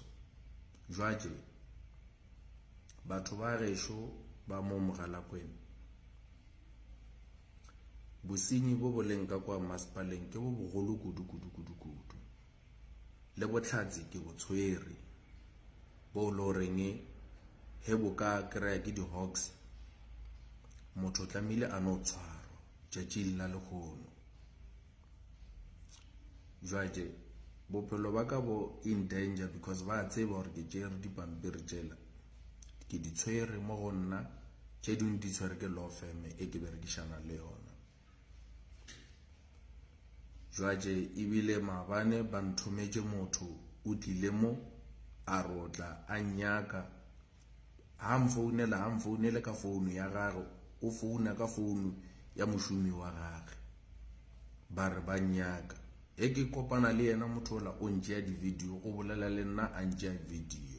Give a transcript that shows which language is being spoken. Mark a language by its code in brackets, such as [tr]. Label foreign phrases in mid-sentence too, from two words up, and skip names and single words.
[nso] Jwaje batho ba resho ba mo Mogalakwena bosenyi bo boleng ka kwa masipaleng ke bo bogolo kudu le botlhatsi ke bo tshwere bo lo reng he bo ka kry ke di Hawks motho tlamile a no tshwarwa tšatšing la lekgono. Jwaje bophelo ba ka bo [en] in danger because [nso] ba tseba gore ke tšere dipampiri tšela ke di tshwere mo go nna tše dingwe di tshwere ke [en] law firm [nso] e ke berekišana le yona. Jwaje ebile maabane ba nthometše motho o tlile mo a rotla a nyaka ha mfounele ka founu ya gagwe o founa ka founu ya mošomi wa gagwe ba re ba nyaka e ke kopana le yena motho ola o ntšea di video go bolela le nna a ntšea video.